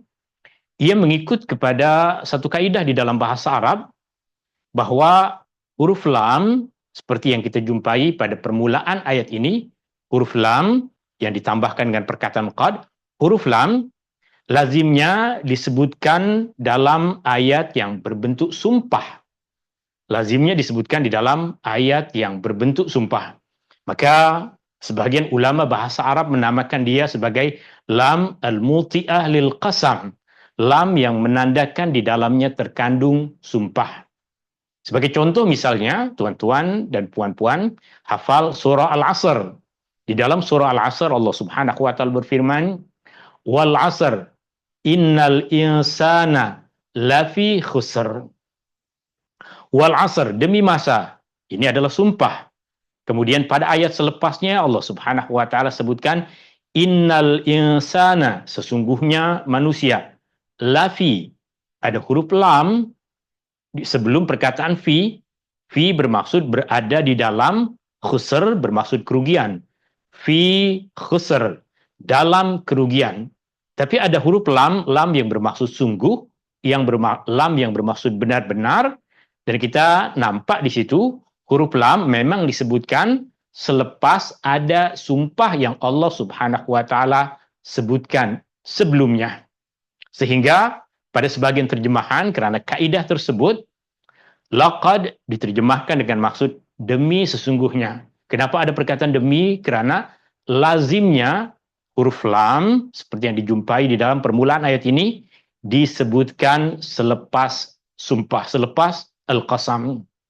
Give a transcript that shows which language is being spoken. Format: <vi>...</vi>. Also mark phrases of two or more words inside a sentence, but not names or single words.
<ms>Ia mengikut kepada satu kaidah di dalam bahasa Arab, bahwa huruf lam, seperti yang kita jumpai pada permulaan ayat ini, huruf lam yang ditambahkan dengan perkataan qad, huruf lam lazimnya disebutkan dalam ayat yang berbentuk sumpah. Lazimnya disebutkan di dalam ayat yang berbentuk sumpah. Maka sebagian ulama bahasa Arab menamakan dia sebagai</ms> <ar>lam al-muti'ah lil qasam.</ar> <ms>Lam yang menandakan di dalamnya terkandung sumpah. Sebagai contoh misalnya, tuan-tuan dan puan-puan, hafal surah Al-Asr. Di dalam surah Al-Asr Allah</ms> <ar>Subhanahu wa taala</ar> <ms>berfirman,</ms> <ar>"Wal 'asr innal insana lafi khusr." Wal 'asr,</ar> <ms>demi masa. Ini adalah sumpah. Kemudian pada ayat selepasnya Allah</ms> <ar>Subhanahu wa taala</ar> <ms>sebutkan,</ms> <ar>"Innal insana",</ar> <ms>sesungguhnya manusia. Lafi, ada huruf lam sebelum perkataan fi. Fi bermaksud berada di dalam, khusr bermaksud kerugian.</ms> <ar>Fi khusr,</ar> <ms>dalam kerugian. Tapi ada huruf lam yang bermaksud sungguh, lam yang bermaksud benar-benar, dan kita nampak di situ huruf lam memang disebutkan selepas ada sumpah yang Allah</ms> <ar>Subhanahu wa taala</ar> <ms>sebutkan sebelumnya. Sehingga pada sebagian terjemahan, karena kaidah tersebut, laqad diterjemahkan dengan maksud demi sesungguhnya. Kenapa ada perkataan demi? Karena lazimnya huruf lam seperti yang dijumpai di dalam permulaan ayat ini disebutkan selepas sumpah, selepas al-qasam.</ms>